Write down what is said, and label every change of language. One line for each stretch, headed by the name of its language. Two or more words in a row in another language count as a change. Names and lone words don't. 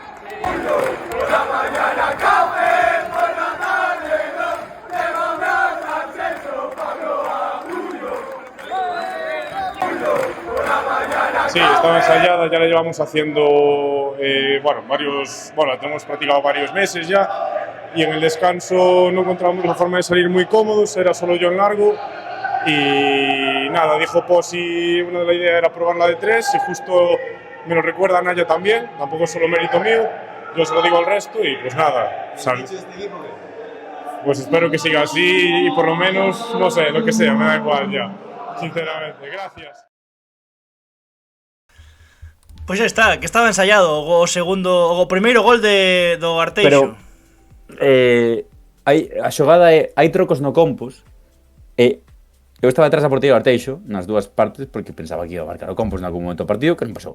Spanish: Sí, estaba ensayada, ya la llevamos haciendo, la tenemos practicado varios meses ya, y en el descanso no encontramos la forma de salir muy cómodos, era solo yo en largo, y nada, dijo Posi, una de las ideas era probar la de 3, y justo me lo recuerda Naya también, tampoco es solo mérito mío, yo se lo digo al resto, y pues nada, pues espero que siga así, y por lo menos, no sé, lo que sea, me da igual ya, sinceramente, gracias.
Galician: Pois xa está, que estaba ensayado o primeiro gol do Arteixo. Pero a xogada é hai trocos no Compos e eu estaba atrás da portería do Arteixo nas dúas partes porque pensaba que iba a marcar o Compos en algún momento do partido, que non pasou.